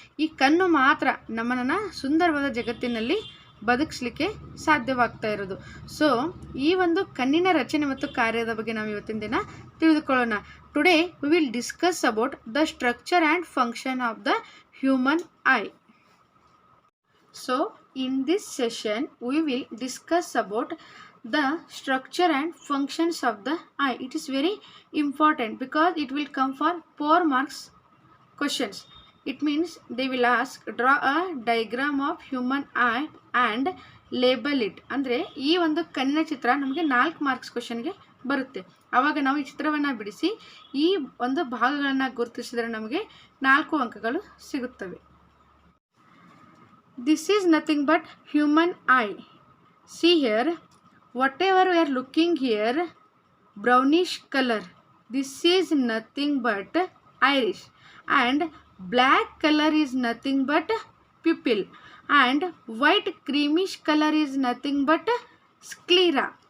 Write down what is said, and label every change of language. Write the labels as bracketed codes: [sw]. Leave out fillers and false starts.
[kn] ಈ ಕಣ್ಣು ಮಾತ್ರ ನಮ್ಮನ್ನು ಸುಂದರವಾದ ಜಗತ್ತಿನಲ್ಲಿ ಬದುಕಿಸ್ಲಿಕ್ಕೆ ಸಾಧ್ಯವಾಗ್ತಾ ಇರೋದು. ಸೊ ಈ ಒಂದು ಕಣ್ಣಿನ ರಚನೆ ಮತ್ತು ಕಾರ್ಯದ ಬಗ್ಗೆ ನಾವು ಇವತ್ತಿನ ದಿನ ತಿಳಿದುಕೊಳ್ಳೋಣ. [en] Today we will discuss about the structure and function of the human eye. So in this session we will discuss about the structure and functions of the eye. It is very important because it will come for 4 marks questions. It means they will ask draw a diagram of human eye and label it. [kn] ಅಂದರೆ ಈ ಒಂದು ಕಣ್ಣಿನ ಚಿತ್ರ ನಮಗೆ 4 marks ಕ್ವಶನ್ಗೆ ಬರುತ್ತೆ. ಆವಾಗ ನಾವು ಈ ಚಿತ್ರವನ್ನು ಬಿಡಿಸಿ ಈ ಒಂದು ಭಾಗಗಳನ್ನು ಗುರುತಿಸಿದರೆ ನಮಗೆ 4 ಅಂಕಗಳು ಸಿಗುತ್ತವೆ. [en] This is nothing but human eye. See here, whatever we are looking here, brownish color, this is nothing but iris, and black color is nothing but pupil, and white creamish color is nothing but sclera.